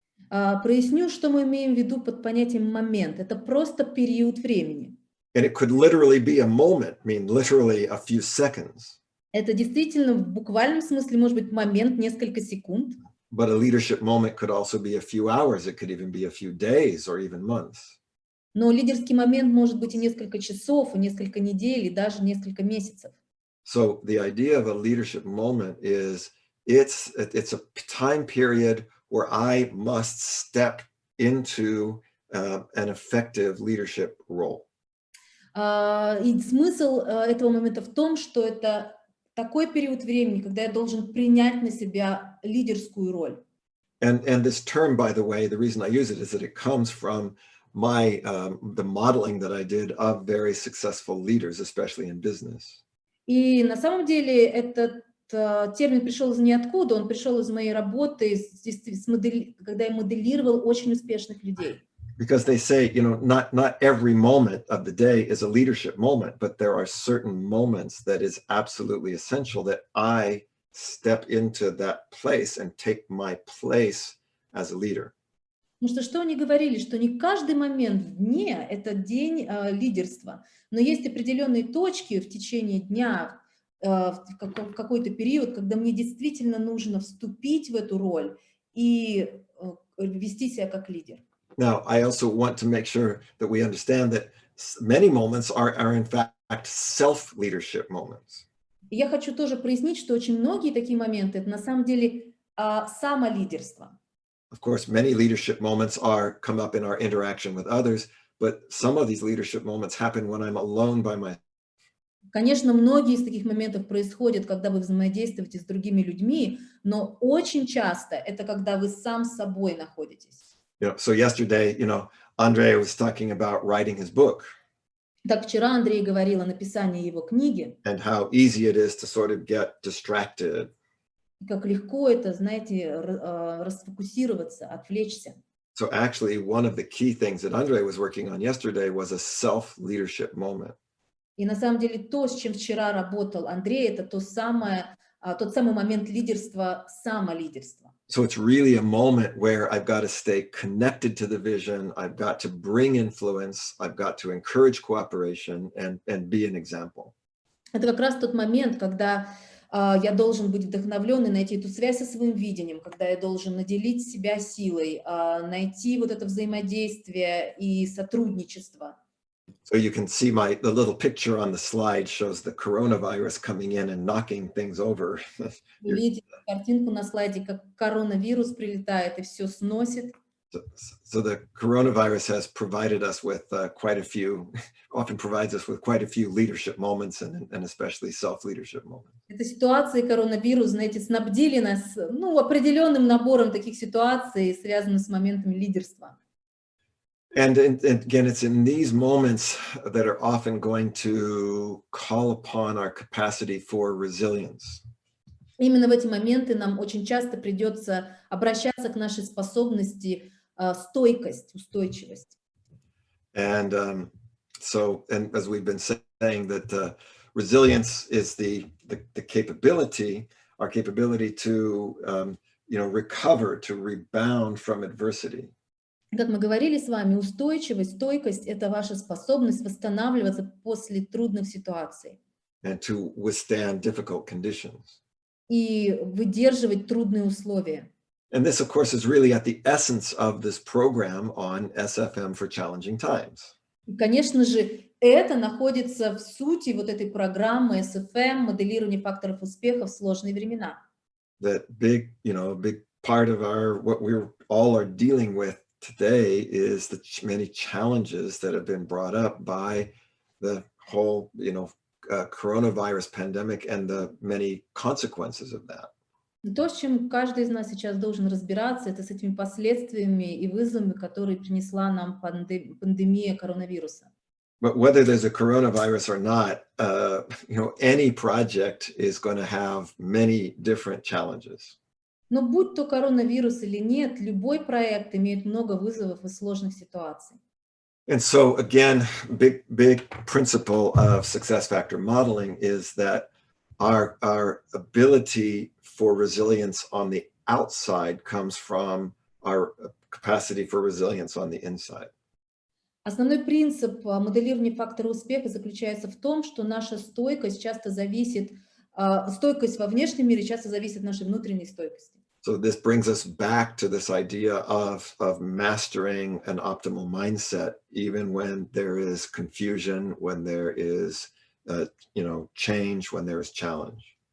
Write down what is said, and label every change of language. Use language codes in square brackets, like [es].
[ru] Проясню, что мы имеем в виду под понятием момент. Это просто период времени. [en] And it could literally be a moment, literally a few seconds. [ru] Это действительно в буквальном смысле может быть момент несколько секунд. [en] But a leadership moment could also be a few hours. It could even be a few days or even months. [ru] Но лидерский момент может быть и несколько часов, и несколько недель, и даже несколько месяцев. [en] So the idea of a leadership moment is it's a time period where I must step into an effective leadership role. [ru] И смысл этого момента в том, что это такой период времени, когда я должен принять на себя лидерскую роль. [en] And this term, by the way, the reason I use it is that it comes from my the modeling that I did of very successful leaders, especially in business. [ru] И на самом деле этот термин пришел из ниоткуда, он пришел из моей работы, когда я моделировал очень успешных людей. [en] Because they say, you know, not every moment of the day is a leadership moment, but there are certain moments that is absolutely essential that I step into that place and take my place as a leader. [ru] Потому что они говорили, что не каждый момент в дне – это день лидерства, но есть определенные точки в течение дня, в какой-то период, когда мне действительно нужно вступить в эту роль и вести себя как лидер. [en] Now, I also want to make sure that we understand that many moments are in fact self-leadership moments. [ru] И я хочу тоже прояснить, что очень многие такие моменты – это на самом деле самолидерство. [en] Of course, many leadership moments come up in our interaction with others, but some of these leadership moments happen when I'm alone by myself. [ru] Конечно, многие из таких моментов происходят, когда вы взаимодействуете с другими людьми, но очень часто это когда вы сам с собой находитесь. [en] So yesterday, Andre was talking about writing his book. [ru] Так вчера Андрей говорил о написании его книги. [en] And how easy it is to sort of get distracted. [ru] Как легко это, знаете, расфокусироваться, отвлечься. [en] So actually, one of the key things that Andre was working on yesterday was a self-leadership moment. [ru] И на самом деле то, с чем вчера работал Андрей, это тот самый момент лидерства, самолидерства. [en] So it's really a moment where I've got to stay connected to the vision, I've got to bring influence, I've got to encourage cooperation and be an example. [ru] Это как раз тот момент, когда я должен быть вдохновлен и найти эту связь со своим видением, когда я должен наделить себя силой, найти вот это взаимодействие и сотрудничество. [en] So you can see the little picture on the slide shows the coronavirus coming in and knocking things over. [ru] Вы видите картинку на слайде, как коронавирус прилетает и все сносит. [en] So the coronavirus has provided us with often provides us with quite a few leadership moments and especially self-leadership moments. [ru] Эта ситуация коронавирус, знаете, снабдили нас, определенным набором таких ситуаций, связанных с моментами лидерства. [en] And again, it's in these moments that are often going to call upon our capacity for resilience. [ru] Именно в эти моменты нам очень часто придется обращаться к нашей способности стойкость, устойчивость. [en] And as we've been saying, that resilience is the capability, our capability to recover, to rebound from adversity. [ru] Как мы говорили с вами, устойчивость, стойкость – это ваша способность восстанавливаться после трудных ситуаций. [en] And to withstand difficult conditions. [ru] И выдерживать трудные условия. [en] And this, of course, is really at the essence of this program on SFM for Challenging Times. [ru] И, конечно же, это находится в сути вот этой программы SFM, моделирование факторов успеха в сложные времена. [en] That big part of what we all are dealing with today is the many challenges that have been brought up by the whole, coronavirus pandemic and the many consequences of that. [ru] То, с чем каждый из нас сейчас должен разбираться, это с этими последствиями и вызовами, которые принесла нам пандемия коронавируса. [en] But whether there's a coronavirus or not, any project is going to have many different challenges. [ru] Но будь то коронавирус или нет, любой проект имеет много вызовов и сложных ситуаций. [en] And so again, big principle of success factor modeling is that our ability for resilience on the outside comes from our capacity for resilience on the inside. [ru] Основной принцип моделирования фактора успеха заключается в том, что наша стойкость часто зависит, стойкость во внешнем мире часто зависит от нашей внутренней стойкости. [en] So this brings us back to this idea of mastering an optimal mindset, even when there is confusion, when there is, change, when there is challenge.